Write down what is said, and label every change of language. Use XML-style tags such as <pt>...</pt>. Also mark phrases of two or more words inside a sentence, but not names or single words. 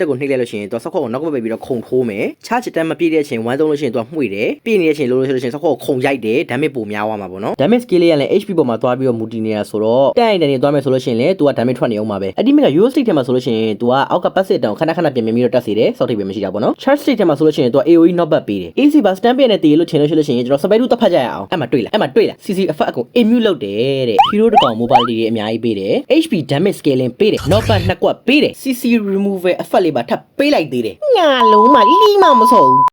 <my>ကိုနှိပ်လိုက်လို့ရှိရင်သူကစောက်ခွက်ကိုနောက်ကွက်ပဲပြီးတော့ခုံထိုးမယ်</my> <en>charge attack</en> <my>မပြည့်တဲ့အချိန်1 3လို့ရှိရင်သူကမှု့တယ်ပြည့်နေတဲ့အချိန်လို့ဆိုလို့ရှိရင်စောက်ခွက်ကိုခုံရိုက်တယ် damage ပို များသွားမှာပေါ့နော်</my> <en>damage scale</en> <my>လေးကလည်း HP ပေါ်မှာသွားပြီးတော့ multi နေတာဆိုတော့တိုက်ရိုက်နေသွားမယ်ဆိုလို့ရှိရင်လည်းသူက damage ထွက်နေအောင်ပါပဲအတိမက</my> <en>yo state</en> <my>ထဲမှာဆိုလို့ရှိရင်သူကအောက်က passive တောင်ခဏခဏပြင်ပြီးတော့တက်စေတယ်စောက်ထိပ်ပဲမရှိတာပေါ့နော်</my> <en>charge state</en> <my>ထဲမှာဆိုလို့ရှိရင်သူက</my> <en>AOE knock back</en> <my>ပေးတယ် AC ပါ stand ပြနဲ့တည်လို့ထင်လို့ရှိလို့ရှိရင်ကျွန်တော်စပဲတူတစ်ဖက်ကြရအောင်အဲ့မှာတွေ့လား</my> <en>CC effect</en> <my>အကုန် immune လုပ်တယ်တဲ့ hero တကောင် mobility တွေအများကြီးပေးတယ်</my> <en>HP damage scaling</en> <my>ပေးတယ်</my> <en>knock back</en> <my>2ကွက်ပေးတယ်</my> <en>CC removal effect</en> <my>လေးပါထပ်ပေးလိုက်သေးတယ်ညာလုံးမှလီးမမဆော့ဘူး</my>